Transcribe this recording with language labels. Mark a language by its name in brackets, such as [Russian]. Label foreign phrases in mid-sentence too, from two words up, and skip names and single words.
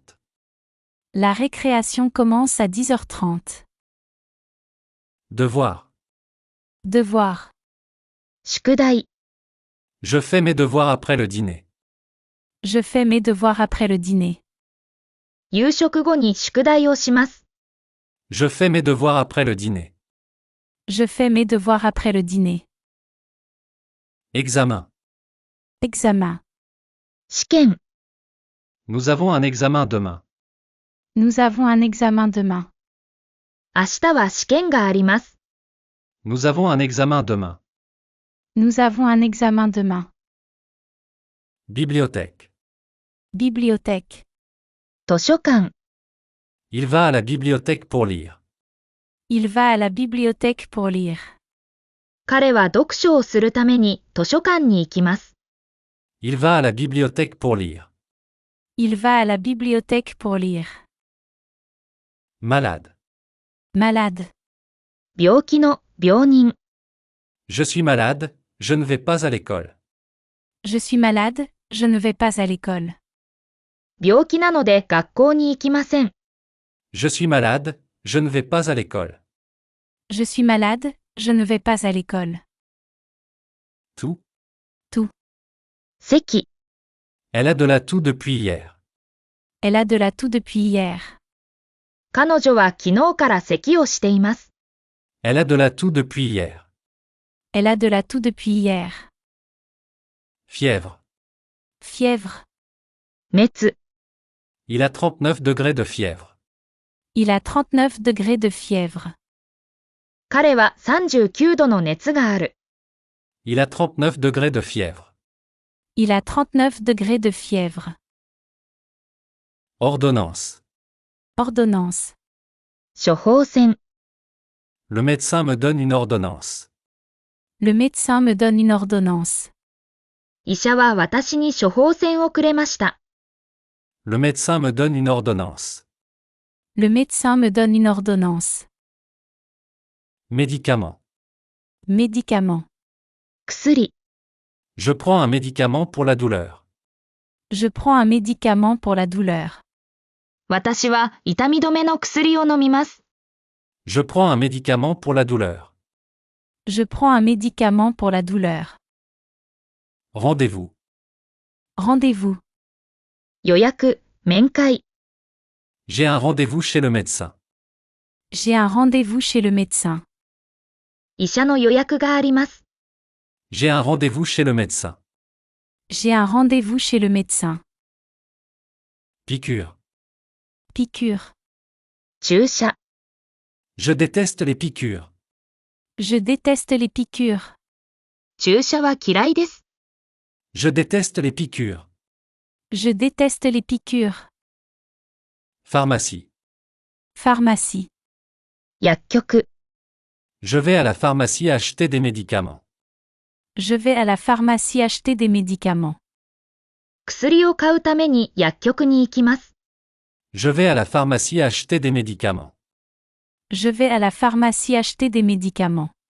[French] La récréation commence à 10h30. Devoir. Devoir. [Japanese] 宿題。 [French] Je fais mes devoirs après le dîner. Je fais mes devoirs après le dîner. [Japanese] 夕食後に宿題をします。 [French] Je fais mes devoirs après le dîner. Je fais mes devoirs après le dîner. Examen. Examen. [Japanese] 試験。 [French] Nous avons un examen demain. Nous avons un examen demain. [Japanese] 明日は試験があります。 [French] Nous avons un examen demain. Nous avons un examen demain. Bibliothèque. Bibliothèque. [Japanese] 図書館。 [French] Il va à la bibliothèque pour lire. Il va à la bibliothèque pour lire. [Japanese] 彼は読書をするために図書館に行きます。 [French] Il va à la bibliothèque pour lire. Il va à la bibliothèque pour lire. Malade. Malade. [Japanese] 病気の病人。 [French] Je suis malade, je ne vais pas à l'école. Je suis malade, je ne vais pas à l'école. [Japanese] 病気なので学校に行きません。 [French] Je suis malade, je ne vais pas à l'école. Je suis malade, je ne vais pas à l'école. Tout. [Japanese] 席。 [French] Elle a de la toux depuis hier. Elle a de la toux depuis hier. [Japanese] 彼女は昨日から咳をしています。 [French] Elle a de la toux depuis hier. Elle a de la toux depuis hier. Fièvre. Fièvre. [Japanese] 熱。 [French] Il a 39 degrés de fièvre. Il a 39 degrés de fièvre. [Japanese] 彼は39度の熱がある。 [French] Il a 39 degrés de fièvre. Il a 39 degrés de fièvre. Ordonnance. Ordonnance. [Japanese] 処方箋。 [French] Le médecin me donne une ordonnance. Le médecin me donne une ordonnance. [Japanese] 医者は私に処方箋をくれました。 [French] Le médecin me donne une ordonnance. Le médecin me donne une ordonnance. Médicament. Médicament. [Japanese] 薬、 [French] Je prends un médicament pour la douleur. Je prends un médicament pour la douleur. [Japanese] 私は痛み止めの薬を飲みます。 [French] Je prends un médicament pour la douleur. Je prends un médicament pour la douleur. Rendez-vous. Rendez-vous. [Japanese] 予約、面会、 [French] J'ai un rendez-vous chez le médecin. J'ai un rendez-vous chez le médecin. [Japanese] 医者の予約があります。 [French] J'ai un rendez-vous chez le médecin. J'ai un rendez-vous chez le médecin. Piqûre. Piqûre. [Japanese] 注射、 [French] Je déteste les piqûres. Je déteste les piqûres. [Japanese] 注射は嫌いです。 [French] Je déteste les piqûres. Je déteste les piqûres. Pharmacie. Pharmacie. [Japanese] 薬局、 [French] Je vais à la pharmacie acheter des médicaments. Je vais à la pharmacie acheter des médicaments. [Japanese] 薬を買うために薬局に行きます。 [French] Je vais à la pharmacie acheter des médicaments. Je vais à la pharmacie acheter des médicaments.